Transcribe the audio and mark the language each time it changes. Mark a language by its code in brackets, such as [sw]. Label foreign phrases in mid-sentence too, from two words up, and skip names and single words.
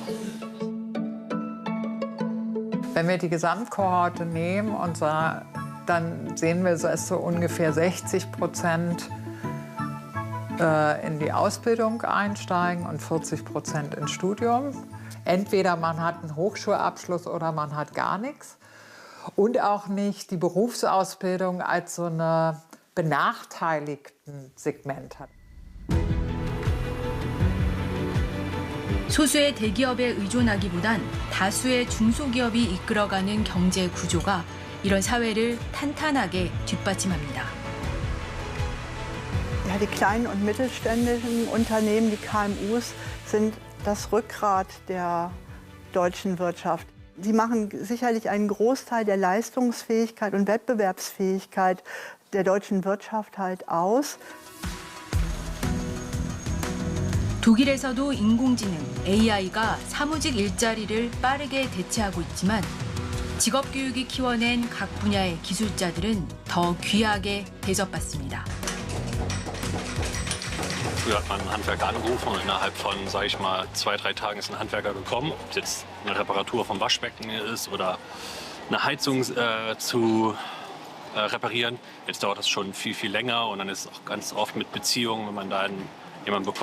[de] Wenn wir die Gesamtkohorte nehmen, dann sehen wir, dass so ungefähr 60% in die Ausbildung einsteigen und 40% ins Studium. Entweder man hat einen Hochschulabschluss oder man hat gar nichts. Und auch nicht die Berufsausbildung als so eine benachteiligten Segment hat. [ko] 소수의 대기업에 의존하기보단 다수의 중소기업이 이끌어가는 경제 구조가 이런 사회를 탄탄하게 뒷받침합니다. [de] Ja, die kleinen und mittelständischen Unternehmen, die KMUs, sind das Rückgrat der deutschen Wirtschaft. Sie machen sicherlich einen Großteil der Leistungsfähigkeit und Wettbewerbsfähigkeit der deutschen Wirtschaft halt aus. [ko] 독일에서도 인공지능, AI가 사무직 일자리를 빠르게 대체하고 있지만 직업교육이 키워낸 각 분야의 기술자들은 더 귀하게 대접받습니다. [de] Früher hat man einen Handwerker angerufen und innerhalb von, sage ich mal, 2-3 Tagen ist ein Handwerker gekommen. Ob es jetzt eine Reparatur vom Waschbecken ist oder eine Heizung zu reparieren. Jetzt dauert das schon viel, viel länger und dann ist es auch ganz oft mit Beziehungen, wenn man da jemanden bekommt.